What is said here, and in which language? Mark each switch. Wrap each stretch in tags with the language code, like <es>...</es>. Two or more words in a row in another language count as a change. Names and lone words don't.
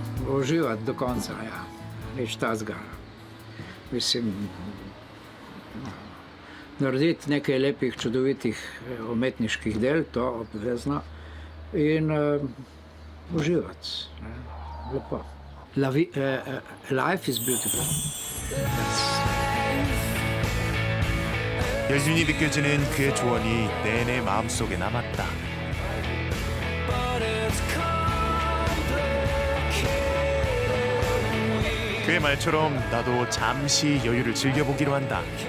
<sl>uživati do konca, ja. Nič tazga. Mislim, narediti nekaj lepih, čudovitih umetniških del, to obvezno, in uživati. Ne. Lepo.</sl> <en>Life is beautiful.</en> <ko>여전히 느껴지는 그의 조언이 내내 마음속에 남았다. 그의 말처럼 나도 잠시 여유를 즐겨보기로 한다.</ko>